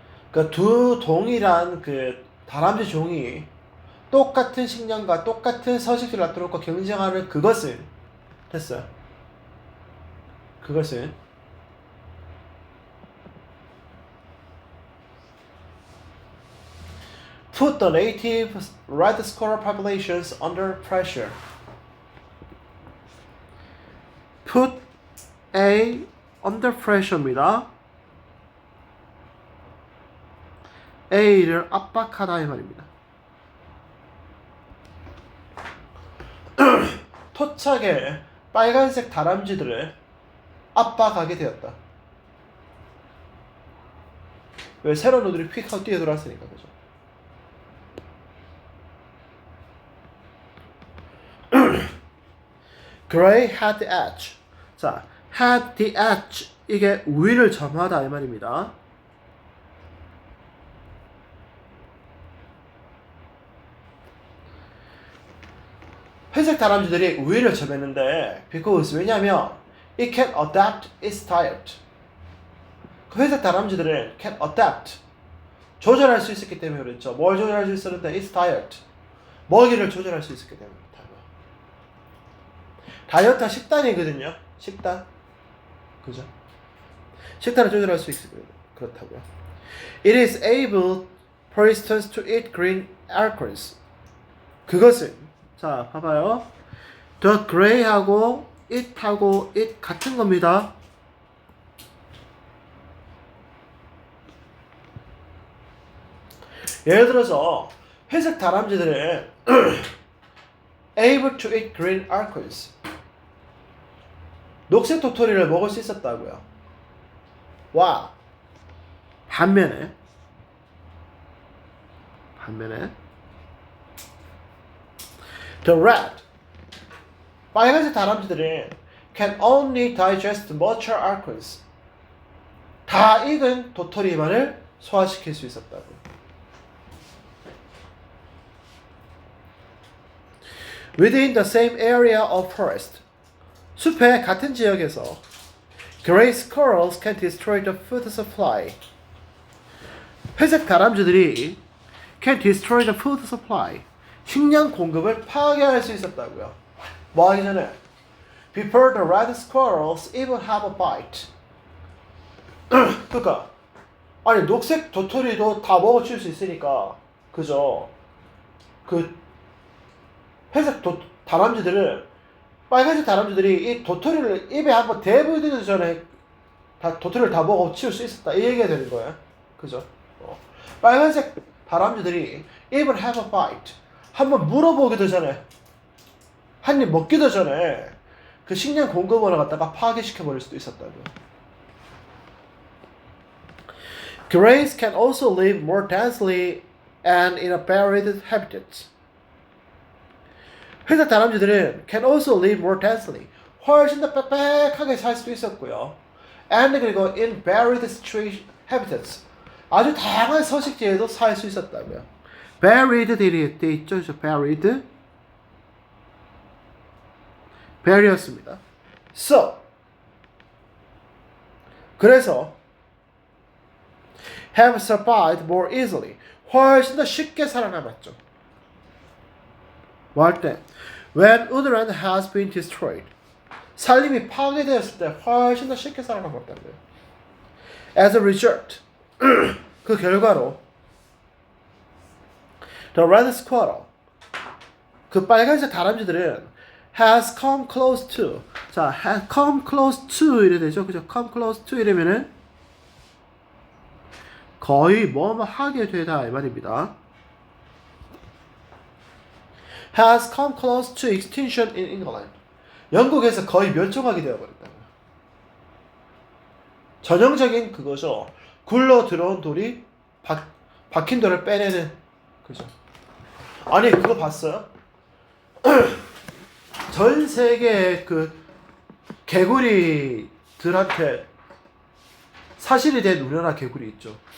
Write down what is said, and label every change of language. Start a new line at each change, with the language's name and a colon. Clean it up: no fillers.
Korean: 그러니까 두 동일한 그 다람쥐 종이 똑같은 식량과 똑같은 서식지를 놔두고 경쟁하는 그것은 됐어요. 그것은
English: put the native red squirrel populations under pressure. put A under pressure입니다.
Korean: A를 압박하다 이 말입니다. 토착의 빨간색 다람쥐들을 압박하게 되었다. 왜? 새로운 노들이 휙 하고 뛰어들어왔으니까. 그죠?
English: Gray had the edge. 자, had the edge.
Korean: 이게 우위를 점하다 이 말입니다. 회색 다람쥐들이 우위를 점했는데
English: because
Korean: 왜냐면
English: it can adapt its diet.
Korean: 그 회색 다람쥐들은
English: can adapt
Korean: 조절할 수 있었기 때문에 그랬죠. 뭘 조절할 수 있었는데
English: its diet
Korean: 먹이를 조절할 수 있었기 때문에 그렇다고요. 다이어트가 식단이거든요. 식단 그죠? 식단을 조절할 수 있어요. 그렇다고요.
English: It is able, for instance, to eat green acorns.
Korean: 그것은 자 봐봐요. The gray하고 it하고 it 같은 겁니다. 예를 들어서 회색 다람쥐들은
English: able to eat green acorns.
Korean: 녹색 도토리를 먹을 수 있었다고요. 와. 반면에
English: the red
Korean: 빨간색 다람쥐들은
English: can only digest mature acorns.
Korean: 다 익은 도토리만을 소화시킬 수 있었다고.
English: Within the same area of forest.
Korean: 숲의 같은 지역에서
English: gray squirrels can destroy the food supply.
Korean: 회색 다람쥐들이
English: can destroy the food supply.
Korean: 식량 공급을 파괴할 수 있었다고요. 뭐 하기 전에?
English: Before the red squirrels even have a bite.
Korean: 그러니까 아니 녹색 도토리도 다 먹어칠 수 있으니까 그죠? 그 회색 다람쥐들은 빨간색 다람쥐들이 이 도토리를 입에 한번 대부이기 전에 다 도토리를 다 먹어 치울 수 있었다 이 얘기가 되는 거예요. 그죠? 빨간색 다람쥐들이
English: even have a bite
Korean: 한번 물어보기도 전에 한 입 먹기도 전에 그 식량 공급원을 갖다가 파괴시켜 버릴 수도 있었다고요.
English: Grays can also live more densely and in a buried habitat.
Korean: 회색 다람쥐들은
English: can also live more densely.
Korean: 훨씬 더 빽빽하게 살 수도 있었고요.
English: And
Korean: 그리고
English: in buried habitats.
Korean: 아주 다양한 서식지에도 살 수 있었다고요. buried 돼 있죠. buried. bury였습니다. So. 그래서
English: have survived more easily.
Korean: 훨씬 더 쉽게 살아남았죠. 뭐 할 때?
English: When woodland has been destroyed.
Korean: 산림이 파괴되었을 때 훨씬 더 쉽게 살아남았다는 거예요.
English: As a result,
Korean: 그 결과로
English: the red squirrel,
Korean: 그 빨간색 다람쥐들은
English: has come close to.
Korean: 자,
English: has come close to
Korean: 이래 되죠, 그죠? come close to 이러면은 거의 뭐뭐 하게 되다 이 말입니다.
English: has come close to extinction in England.
Korean: 영국에서 거의 멸종하게 되어버렸다고요. 전형적인 그거죠. 굴러 들어온 돌이 박힌 돌을 빼내는 그죠. 아니 그거 봤어요? 전 세계 그 개구리들한테 사실이 된 우리나라 개구리 있죠.